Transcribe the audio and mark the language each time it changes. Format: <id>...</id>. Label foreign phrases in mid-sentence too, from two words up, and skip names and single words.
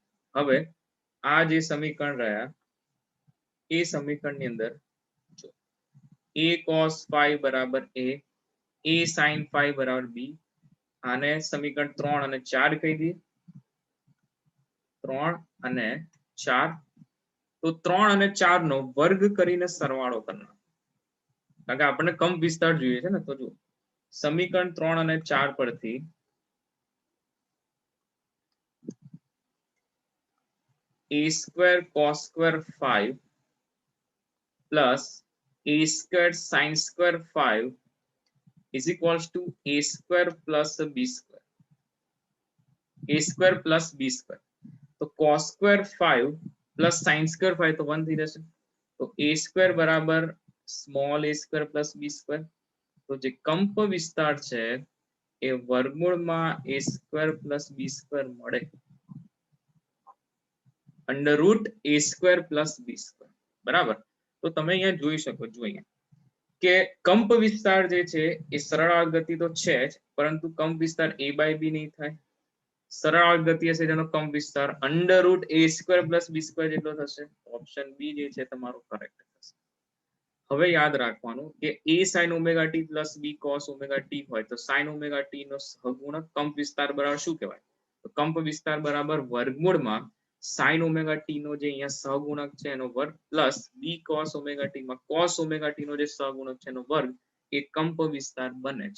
<gu>હવે આ જે સમીકરણ રહ્યા એ સમીકરણની અંદર જો</gu> <en>a cos 5</en> <gu>બરાબર</gu> <en>a sin 5</en> <gu>બરાબર b, આને સમીકરણ 3 અને 4 કહી દઈએ. 3 અને 4 તો 3 અને 4 નો વર્ગ કરીને સરવાળો કરવાનો, કારણ કે આપણને કંપ વિસ્તાર જોઈએ છે ને.</gu> <en>તો જો સમીકરણ 3 અને 4 પરથી a square cos square 5 plus a square sin square 5 is equals to a square plus b square. a square plus b square.</en> <gu>તો</gu> <en>cos square 5 plus sin square 5</en> <gu>તો 1 થઈ જશે.</gu> <en>તો a square બરાબર સ્મોલ a square plus b square.</en> <gu>તો જે કંપ વિસ્તાર છે એ વર્ગમૂળમાં</gu> <en>a square plus b square</en> <gu>મળે,</gu> <en>under root a square plus b square</en> <gu>બરાબર. તો તમે અહીંયા જોઈ શકો છો અહીંયા કે કંપ વિસ્તાર જે છે એ સરળ આવર્ત ગતિ તો છે જ, પરંતુ કંપ વિસ્તાર</gu> <en>a by b</en> <gu>નહીં થાય. સરળ આવર્ત ગતિ હશે તેનો કંપ વિસ્તાર</gu> <en>under root a square plus b square</en> <gu>જેટલો થશે.</gu> <en>option B</en> <gu>જે છે તમારો કરેક્ટ થશે. હવે યાદ રાખવાનું કે</gu> <en>a sin omega t plus b cos omega t</en> <gu>હોય તો</gu> <en>sin omega t</en> <gu>નો સહગુણક કંપ વિસ્તાર બરાબર શું કહેવાય તો કંપ વિસ્તાર બરાબર વર્ગમૂળમાં</gu> <en>sin omega t</en> <gu>નો જે અહીંયા સહગુણક છે એનો વર્ગ</gu> <en>plus b cos omega t</en> <gu>માં</gu> <en>cos omega t</en> <gu>નો જે સહગુણક છે એનો વર્ગ એ કંપ વિસ્તાર બને છે.</gu>